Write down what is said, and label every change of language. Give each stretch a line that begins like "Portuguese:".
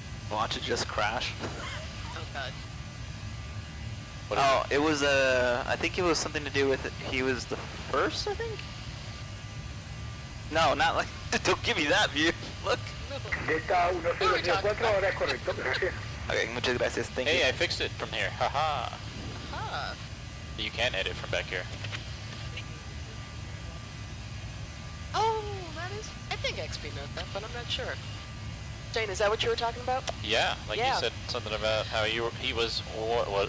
English: Watch it just crash. Oh god. What is Oh, it was I think it was something to do with he was the first, I think? No, not like, don't give me that view. Look.
Spanish: Delta 1004, ahora es correcto, gracias. Okay, muchas gracias.
English: Thank you. Hey, I fixed it from here. Haha. Ah. You can edit from back here. Oh, that is. I think XP knows that, but I'm not sure. Shane, is that what you were talking about? Yeah, like Yeah. you said something about how he was what?